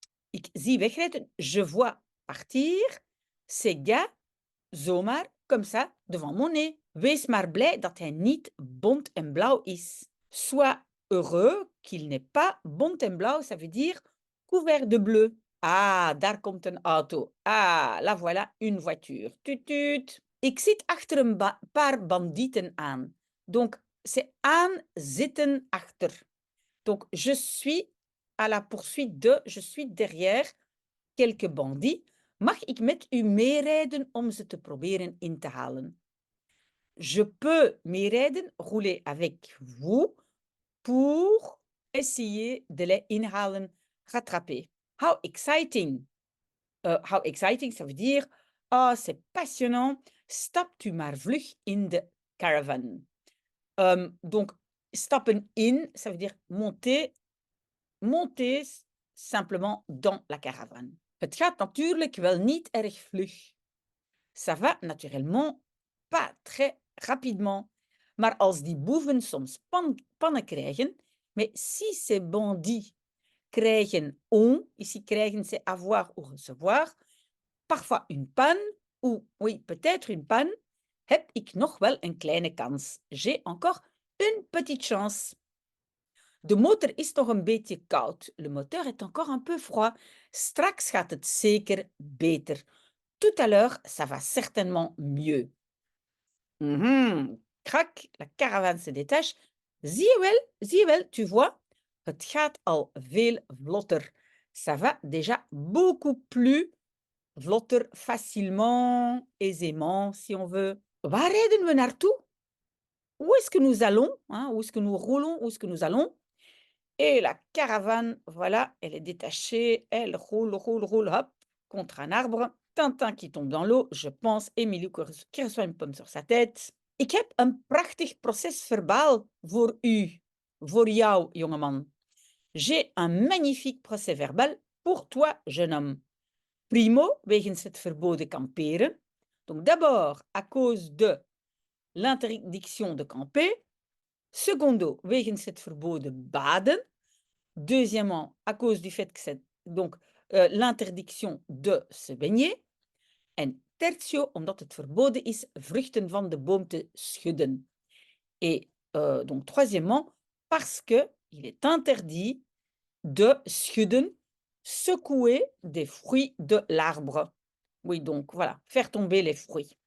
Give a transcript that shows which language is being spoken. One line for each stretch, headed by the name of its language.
Dutch: Ik zie wegrijden,
French: je vois partir ces gars zomaar, comme ça, devant mon nez.
Dutch: Wees maar blij dat hij niet bont en blauw is.
French: Sois heureux qu'il n'est pas
Dutch: bont en blauw,
French: ça veut dire couvert de bleu.
Dutch: Ah, daar komt een auto.
French: Ah, là voilà une voiture.
Dutch: Tut tut. Ik zit achter een paar bandieten aan.
French: Donc, c'est
Dutch: aan zitten achter.
French: Donc, je suis à la poursuite de, je suis derrière quelques bandits.
Dutch: Mag ik met u meerijden om ze te proberen in te halen?
French: Je peux meerijden, rouler avec vous, pour essayer de les inhalen, rattraper.
English: How exciting! How exciting,
French: ça veut dire, oh, c'est passionnant,
Dutch: stapt u maar vlug in de caravan.
French: Donc, stappen in, ça veut dire monter, monter simplement dans la caravane.
Dutch: Het gaat natuurlijk wel niet erg vlug.
French: Ça va naturellement pas très rapidement.
Dutch: Maar als die boeven soms pannen krijgen,
French: mais si ces bandits krijgen ont, ici krijgen c'est avoir ou recevoir, parfois une panne, ou oui, peut-être une panne,
Dutch: heb ik nog wel een kleine kans.
French: J'ai encore une petite chance.
Dutch: De motor is nog een beetje koud.
French: Le moteur est encore un peu froid.
Dutch: Straks gaat het zeker beter.
French: Tout à l'heure, ça va certainement mieux. Crac, la caravane se détache.
Dutch: Zie je wel,
French: tu vois?
Dutch: Het gaat al veel vlotter.
French: Ça va déjà beaucoup plus vlotter, facilement, aisément, si on veut.
Dutch: Waar rijden we naartoe?
French: Où est-ce que nous allons? Hein? Où est-ce que nous roulons? Où est-ce que nous allons? Et la caravane, voilà, elle est détachée, elle roule, hop, contre un arbre. Tintin qui tombe dans l'eau, je pense, Emilio qui reçoit une pomme sur sa tête.
Dutch: Ik heb een prachtig proces verbaal voor u, voor jou, jongeman.
French: J'ai un magnifique procès verbal pour toi, jeune homme.
Dutch: Primo, wegens het verboden kamperen.
French: Donc d'abord, à cause de l'interdiction de camper.
Dutch: Secondo, wegens het verboden baden.
French: Deuxièmement, à cause du fait que c'est donc l'interdiction de se baigner.
Dutch: En tertio, omdat het verboden is vruchten van de boom te schudden.
French: Et donc troisièmement, parce que il est interdit de schudden, secouer des fruits de l'arbre. Oui, donc voilà, faire tomber les fruits.